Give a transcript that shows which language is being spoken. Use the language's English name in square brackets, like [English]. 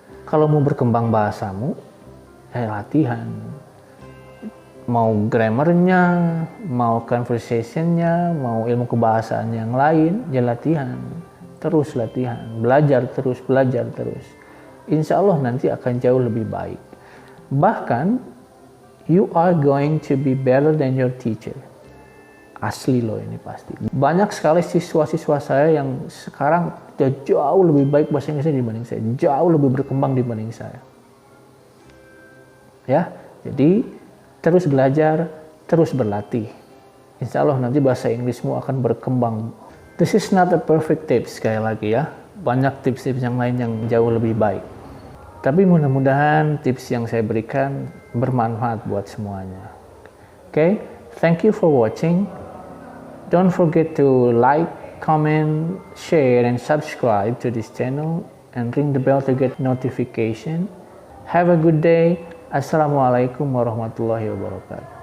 [Indonesian] Kalau mau berkembang bahasamu ya latihan. Mau grammarnya, mau conversationnya, mau ilmu kebahasaan yang lain, ya latihan. Terus latihan, belajar terus. Insya Allah nanti akan jauh lebih baik. Bahkan, [English] you are going to be better than your teacher. [Indonesian] Asli loh ini pasti. Banyak sekali siswa-siswa saya yang sekarang jauh lebih baik bahasa Inggrisnya dibanding saya. Jauh lebih berkembang dibanding saya. Ya, jadi terus belajar, terus berlatih. Insya Allah nanti bahasa Inggrismu akan berkembang. [English] This is not a perfect tips, [Indonesian] sekali lagi ya. Banyak tips-tips yang lain yang jauh lebih baik. Tapi mudah-mudahan tips yang saya berikan bermanfaat buat semuanya. [English] Okay? Thank you for watching. Don't forget to like, comment, share, and subscribe to this channel and ring the bell to get notification. Have a good day. [Arabic] Assalamualaikum warahmatullahi wabarakatuh.